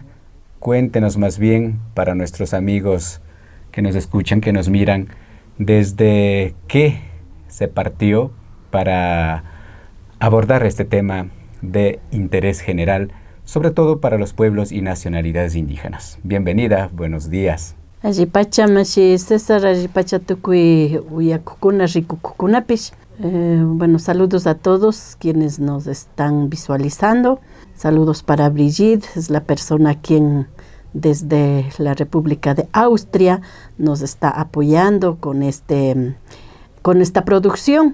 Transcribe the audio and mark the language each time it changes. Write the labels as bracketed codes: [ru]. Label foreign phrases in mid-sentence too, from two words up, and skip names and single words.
[es] Cuéntenos más bien para nuestros amigos que nos escuchan, que nos miran, desde qué se partió para abordar este tema de interés general, sobre todo para los pueblos y nacionalidades indígenas. Bienvenida, buenos días. [qu] Allipacha mashi César, allipacha tukui uyakukuna rikukukunapish. [es] Bueno, saludos a todos quienes nos están visualizando. Saludos para Brigitte, es la persona quien desde la República de Austria nos está apoyando con esta producción.